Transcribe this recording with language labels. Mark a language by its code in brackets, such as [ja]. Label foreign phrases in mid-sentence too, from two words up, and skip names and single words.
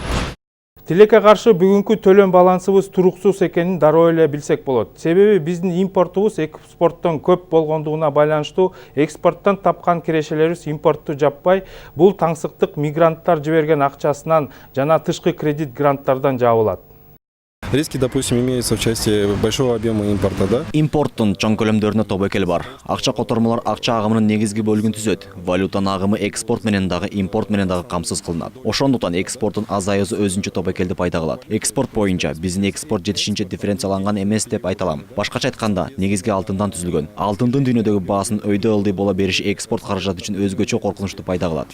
[ky] Тилекке каршы бүгүнкү төлөм балансыбыз туруксуз экенин дароо эле билсек болот. Себеби биздин импортубуз экспорттон көп болгондугуна байланыштуу экспорттон тапкан кирешелерибиз импортту жаппай, бул таңсыктык мигранттар жиберген акчасынан жана тышкы кредит гранттардан жабылат. [ru] Риски, допустим, имеются в части большого объема импорта, да? [ky] Импорттун чоң көлөмдөрүнө тобокел бар. Акча котормолор акча агымынын негизги бөлүгүн түзөт. Валютанын агымы экспорт менен дагы, импорт менен дагы камсыз кылынат. Ошондуктан экспорттун азаюусу өзүнчө тобокелди пайда кылат. Экспорт боюнча биздин экспорт жетишинче дифференцияланган эмес деп айта алам. Башкача айтканда, негизги алтындан түзүлгөн. Алтындын дүйнөдөгү баасын өйдө ылдый боло бериши экспорт каражаты үчүн өзгөчө коркунучту пайда кылат.